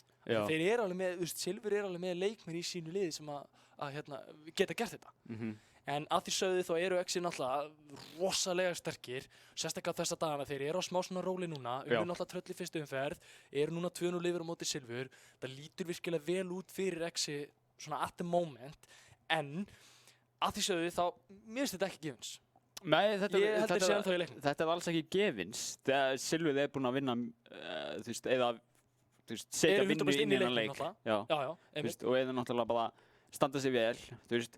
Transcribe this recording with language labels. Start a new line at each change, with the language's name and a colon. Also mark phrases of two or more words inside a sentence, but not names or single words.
Icelandic: Þeir eru alveg með, þú veist, Silfur alveg með leikmenn í sínu liði sem að geta gert þetta. En að því sögðu þá eru Exi náttúrulega rosalega sterkir, sérstaklega á þessa dagana. Þeir eru á smá svona róli núna, náttúrulega tröll í fyrstu umferð, eru núna 2-0 yfir á móti Silfur. Það lítur virkilega vel út fyrir Exi svona
English: at the moment,
Icelandic: en að því sögðu þá, mér finnst þetta ekki gefins. Nei, þetta alls ekki gefins. Þegar Silfur búin að vinna, þú veist, eða setja vinnu inn í þennan leik. Já, og eða náttúrulega bara standa sig vel, þú veist.